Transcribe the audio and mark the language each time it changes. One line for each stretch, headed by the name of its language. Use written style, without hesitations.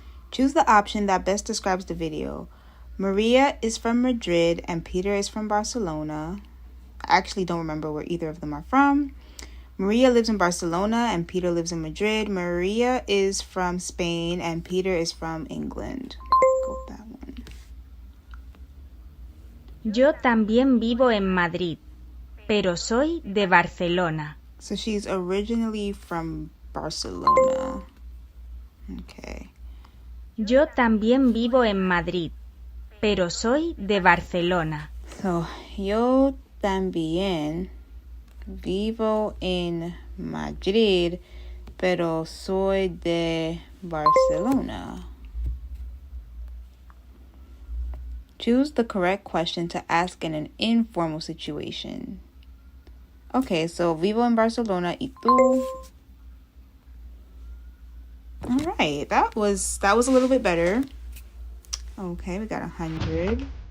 English: Choose the option that best describes the video. Maria is from Madrid and Peter is from Barcelona. I actually don't remember where either of them are from. Maria lives in Barcelona and Peter lives in Madrid. Maria is from Spain and Peter is from England. Go with that one.
Spanish: Yo también vivo en Madrid, pero soy de Barcelona.
English: So she's originally from Barcelona. Okay.
Spanish: Yo también vivo en Madrid, pero soy de Barcelona. So, yo también vivo en Madrid, pero soy de Barcelona.
English: Choose the correct question to ask in an informal situation. Okay, so
Spanish: vivo en Barcelona y tú.
English: All right, that was a little bit better. Okay, we got 100.